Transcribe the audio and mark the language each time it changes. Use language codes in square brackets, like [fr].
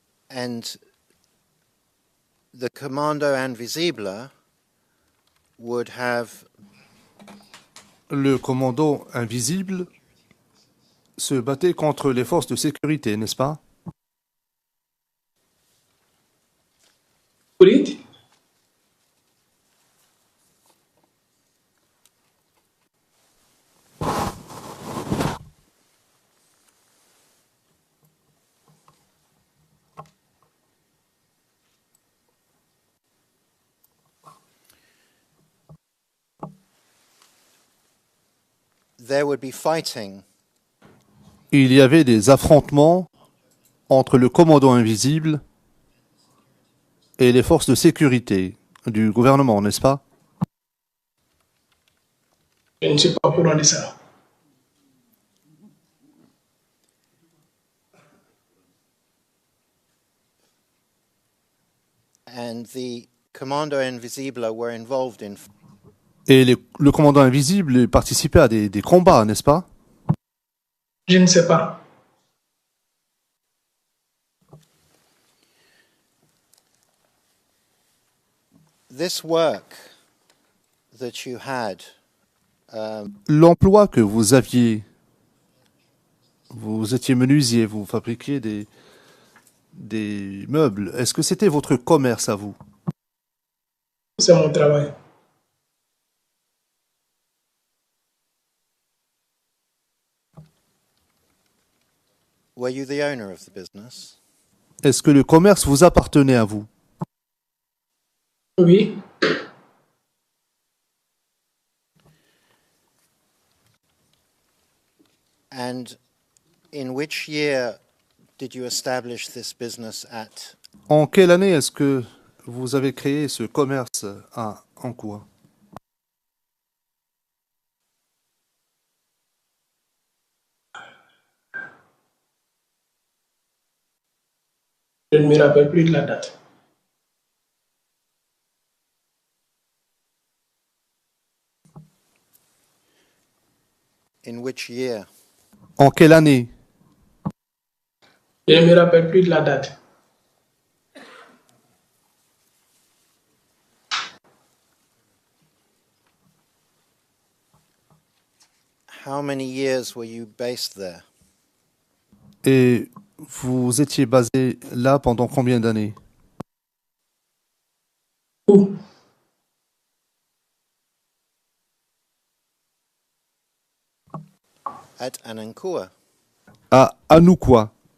[en] and the Commando Invisible would have [fr] Le commando invisible se battait contre les forces de sécurité, n'est-ce pas? [en] Read. there would be fighting [fr] Il y avait des affrontements entre le commando invisible et les forces de sécurité du gouvernement, n'est-ce pas? Je ne suis pas au courant de ça. [en] and the Commando Invisible were involved in [fr] Et le commandant invisible participait à des combats, n'est-ce pas? Je ne sais pas. [en] this work that you had. [fr] L'emploi que vous aviez, vous étiez menuisier, vous fabriquiez des meubles. Est-ce que c'était votre commerce à vous? C'est mon travail. [en] Were you the owner of the business? [fr] Est-ce que le commerce vous appartenait à vous? Oui. [en] And in which year did you establish this business at? [fr] En quelle année est-ce que vous avez créé ce commerce à Ankoua? Je ne me rappelle plus de la date. [en] In which year? [fr] En quelle année? Je ne me rappelle plus de la date. [en] How many years were you based there? [fr] Et vous étiez basé là pendant combien d'années? Où? [en] At Anankua. [fr] À Anoukoua.